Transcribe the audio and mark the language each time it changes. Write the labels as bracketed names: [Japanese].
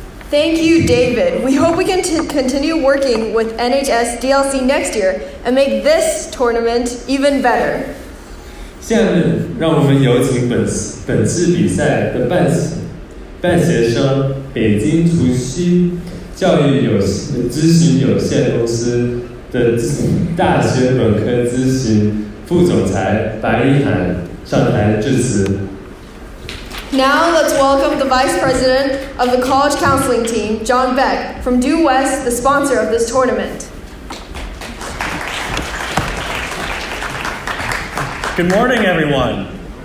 [English] Thank you, David. We hope we can continue working with NHSDLC next year and make this tournament even better. [Chinese] 下面让我们有请本次比赛的办协生北京图书教育咨询有限公司的大学本科咨询副总裁白一涵上台致辞。 [English] Now let's welcome the Vice President of the College Counseling Team, John Beck, from Due West, the sponsor of this tournament. Good morning, everyone.